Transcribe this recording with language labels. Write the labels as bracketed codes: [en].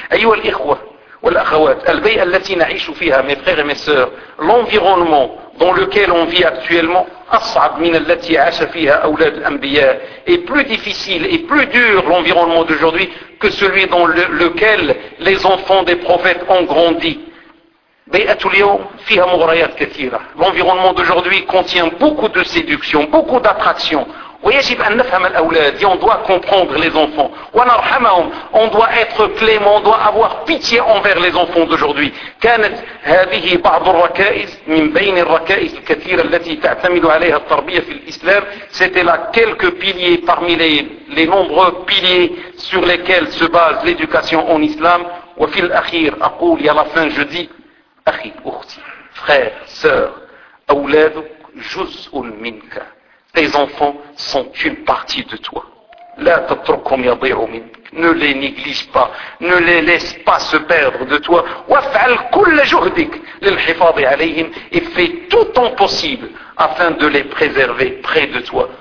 [ar] أيها الإخوة والأخوات, البيئة التي نعيش فيها, [fr] mes frères et mes sœurs, l'environnement dans lequel on vit actuellement, [ar] أصعب من التي عاش فيها أولاد الأنبياء, [fr] est plus difficile et plus dur l'environnement d'aujourd'hui que celui dans lequel les enfants des prophètes ont grandi. [ar] بيئة اليوم فيها مغريات كثيرة. [fr] L'environnement d'aujourd'hui contient beaucoup de séductions, beaucoup d'attractions. [ar] ويجب أن نفهم الأولاد. [fr] Et on doit comprendre les enfants. [ar] ونرحمهم. [fr] On doit être clément. On doit avoir pitié envers les enfants d'aujourd'hui. [ar] كانت هذه بعض الركائز من بين الركائز الكثيرة التي تعتمد عليها التربية في الإسلام. [fr] C'était là quelques piliers parmi les nombreux piliers sur lesquels se base l'éducation en islam. [ar] وفي الأخير أقول يا لفن جدي أخي أختي [fr] frère, sœur, [ar] أولادك جزء منك. [fr] Tes enfants sont une partie de toi. [ar] La tatrukhum yadhi'u mink. [fr] Ne les néglige pas. Ne les laisse pas se perdre de toi. [ar] Waf'al kull juhdik lilhifadhi 'alayhim. [fr] Et fais tout ton possible afin de les préserver près de toi.